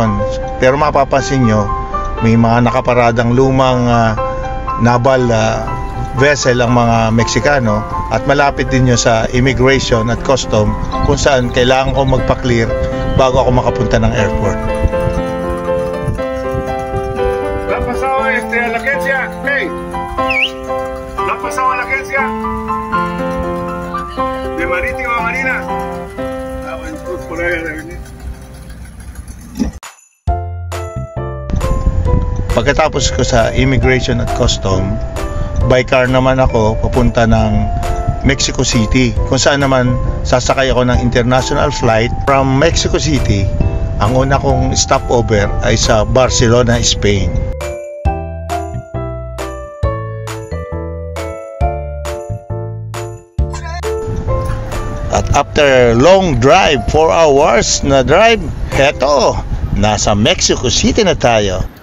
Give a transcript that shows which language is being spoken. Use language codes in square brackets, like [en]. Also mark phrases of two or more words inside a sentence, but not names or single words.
[tl] Pero mapapansin nyo, may mga nakaparadang lumang [en] naval vessel [tl] ang mga Meksikano at malapit din yun sa immigration at custom kung saan kailangan ko magpa-clear bago ako makapunta ng airport. [es] ¿La has pasado a la agencia? Hey. ¿La has pasado a la agencia? ¿De Marítima Marina? Ah, bueno, entonces por ahí de venir. [tl] Pagkatapos ko sa immigration at custom, [en] by car [tl] naman ako papunta ng Mexico City, kung saan naman sasakay ako ng [en] international flight from Mexico City. [tl] Ang una kong stopover ay sa Barcelona, Spain. At [en] after long drive, 4 hours [tl] na drive, heto, nasa Mexico City na tayo.